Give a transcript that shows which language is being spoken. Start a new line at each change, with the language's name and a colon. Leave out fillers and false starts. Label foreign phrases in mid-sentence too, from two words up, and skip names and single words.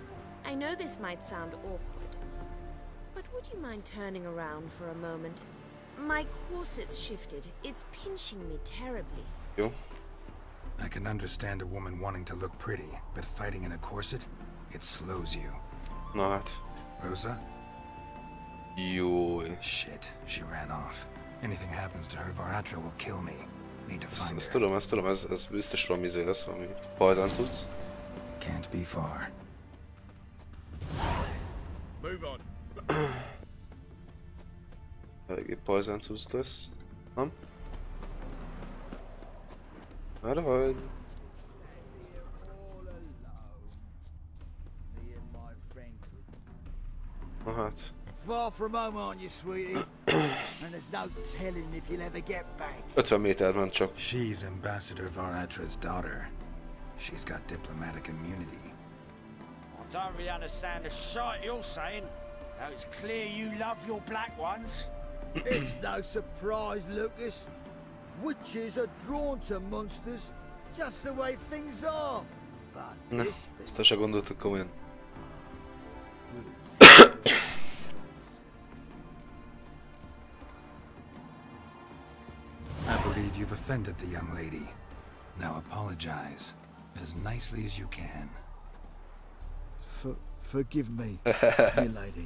English: I know this might sound awkward, but would you mind turning around for a moment? My corset's shifted. It's pinching me terribly. Yo. I can understand a woman wanting to look pretty, but fighting in a corset, it slows you.
Hungarian: Na hát. Rosa? Jó.
English: Shit, she ran off. Anything happens to her, Var Atra will kill me. Need to find her.
Hungarian: Ezt tudom, ez biztos valami izé lesz, valami pajzán cucc.
English: Can't be far. Move on.
Hungarian: Eléggé pajzán cucc lesz. Nem? Erre vagy? Na hát.
English: Far from home, aren't you, sweetie? And there's no telling if you'll ever get back.
Hungarian: 50 méterben csak.
English: She's Ambassador Var Atra's daughter. She's got diplomatic immunity. I don't really understand the shite you're saying. Now it's clear you love your black ones. It's no surprise, Lucas. Witches are drawn to monsters, just the way things are.
Hungarian: Ne, ezt se gondoltuk komolyan.
English: I believe you've offended the young lady. Now apologize as nicely as you can. Forgive me, milady.